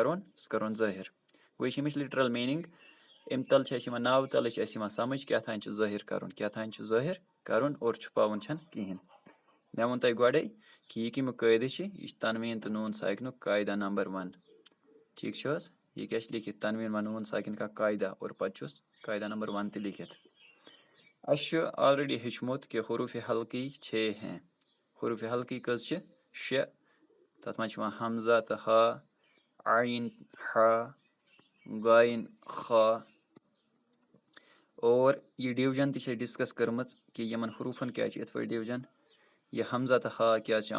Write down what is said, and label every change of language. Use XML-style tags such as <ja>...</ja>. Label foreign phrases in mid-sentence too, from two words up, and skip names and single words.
<ks>کرون سُہ کرون ظٲہِر گوٚو یہِ چھِ اَمِچ</ks> <en>literal meaning</en> <ks>اَمہِ تل چھِ اَسہِ یِوان ناوٕ تلہٕ چھِ اَسہِ یِوان سمجھ کیٛاہ تانۍ چھُ ظٲہِر کرُن کیٛاہ تانۍ چھُ ظٲہِر کرُن اور چھُپاوُن چھنہٕ کِہینۍ مےٚ ووٚن تۄہہِ گۄڈے کہِ یہِ کَمیُک قٲیدٕ چھِ یہِ چھِ تنویٖن تہٕ نوٗن ساکنُک قاعدہ نمبر 1 ٹھیٖک چھُ حظ یہِ کیٛاہ چھُ لیکھِتھ</ks> <ur>تنویٖن و نوٗن ساکِن کا قاعدہ</ur> <ks>اور پتہٕ چھُس قاعدہ نمبر 1 تہِ لیکھِتھ اَسہِ چھُ آلریڈی ہیٚچھمُت کہِ</ks> <ur>حروٗفِ حلقی 6 ہیں</ur> <ks>حروٗفِ حلقی کٔژ چھِ 6 تتھ منٛز چھُ یِوان حمزہ تہٕ ہا عین ہا غاین خا اور یہِ ڈِوجن تہِ چھِ اَسہِ ڈسکس کٔرمٕژ کہِ یِمن حروٗفن کیٛازِ چھِ یِتھ پٲٹھۍ ڈِوجن یہِ حمزہ تہٕ ہا کیٛازِ چھُ</ks>